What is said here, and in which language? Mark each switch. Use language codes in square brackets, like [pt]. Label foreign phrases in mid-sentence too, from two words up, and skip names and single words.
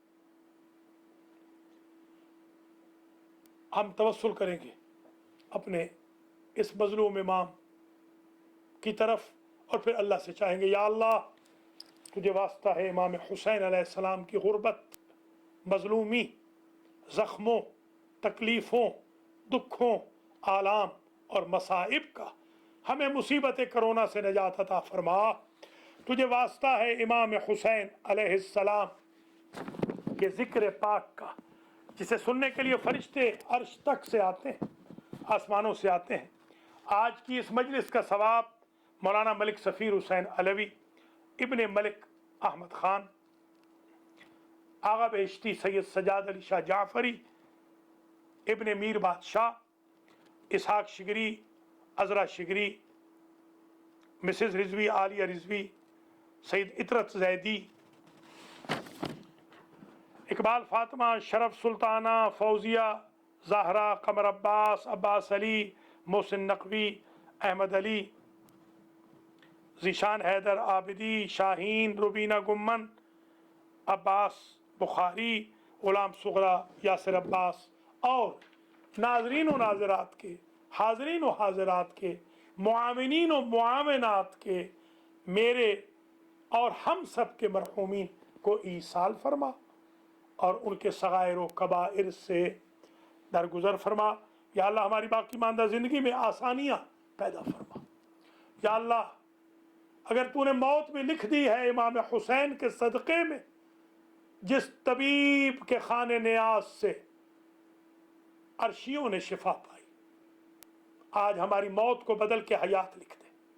[ur] ہم توسل کریں گے اپنے اس مظلوم امام کی طرف اور پھر اللہ سے چاہیں گے، یا اللہ تجھے واسطہ ہے امام حسین علیہ السلام کی غربت، مظلومی، زخموں، تکلیفوں، دکھوں، آلام اور مصائب کا، ہمیں مصیبت کرونا سے نجات عطا فرما. تجھے واسطہ ہے امام حسین علیہ السلام کے ذکر پاک کا، جسے سننے کے لیے فرشتے عرش تک سے آتے ہیں، آسمانوں سے آتے ہیں. آج کی اس مجلس کا ثواب مولانا ملک سفیر حسین علوی، ابن ملک احمد خان، آغا بہشتی سید سجاد علی شاہ جعفری، ابن میر بادشاہ، اسحاق شگری، عذرا شگری, مسز رضوی عالیہ رضوی، سعید عترت زیدی, اقبال فاطمہ، شرف سلطانہ, فوزیہ، زاہرہ، قمر عباس، عباس علی، محسن نقوی، احمد علی, ذیشان حیدر عابدی، شاہین، روبینہ گمن، عباس بخاری، غلام صغریٰ، یاسر عباس اور ناظرین و ناظرات کے، حاضرین و حاضرات کے، مومنین و مومنات کے، میرے اور ہم سب کے مرحومین کو ایصال فرما اور ان کے صغائر و کبائر سے درگزر فرما. یا اللہ ہماری باقی ماندہ زندگی میں آسانیاں پیدا فرما. یا اللہ اگر تو نے موت میں لکھ دی ہے امام حسین کے صدقے میں، جس طبیب کے خانے نیاز سے عرشیوں نے شفا پائی، آج ہماری موت کو بدل کے حیات لکھ دے.